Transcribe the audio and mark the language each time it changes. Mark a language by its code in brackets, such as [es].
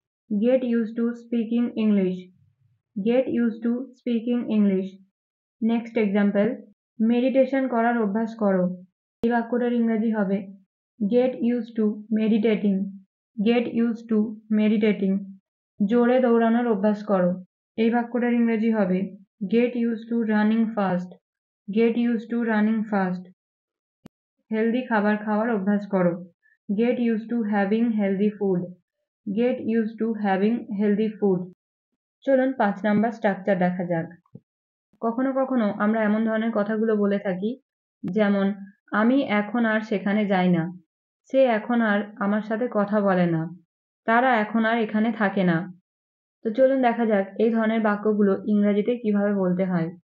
[en] Get used to speaking English. Get used to speaking English. Next example, [bn] meditation করার অভ্যাস করো। এই বাক্যটার ইংরেজি হবে [en] get used to meditating. Get used to meditating. [bn] জোরে দৌড়ানোর অভ্যাস করো। এই বাক্যটার ইংরেজি হবে [en] get used to running fast. Get used to running fast. [bn] Healthy খাবার খাওয়ার অভ্যাস করো। [en] Get used to having healthy food. Get used to having healthy food. [bn] চলুন 5 নাম্বার স্ট্রাকচার দেখা যাক। কখনো কখনো আমরা এমন ধরনের কথাগুলো বলে থাকি যেমন আমি এখন আর সেখানে যাই না। সে এখন আর আমার সাথে কথা বলে না। তারা এখন আর এখানে থাকে না। তো চলুন দেখা যাক এই ধরনের বাক্যগুলো ইংরেজিতে কিভাবে বলতে হয়।